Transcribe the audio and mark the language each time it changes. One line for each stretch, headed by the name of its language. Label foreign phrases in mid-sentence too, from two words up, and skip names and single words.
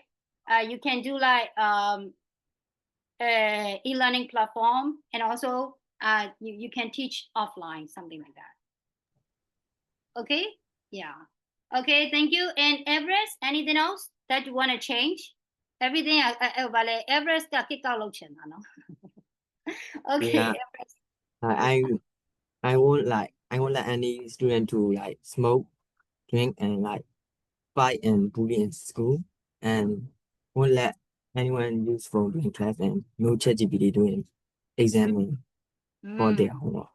English: You can do like e-learning platform, and also you can teach offline, something like that. Okay, yeah. Okay, thank you. And Everest, anything else that you want to change?
Burmese: Everything Everest က
English: kick out
Burmese: လုပ်ချင်တာနော် Okay,
English: Yeah. Everest. I won't let any student to like smoke, drink, and like fight and bully in school, and won't let anyone use phone during class, and no ChatGPT doing examining for their homework.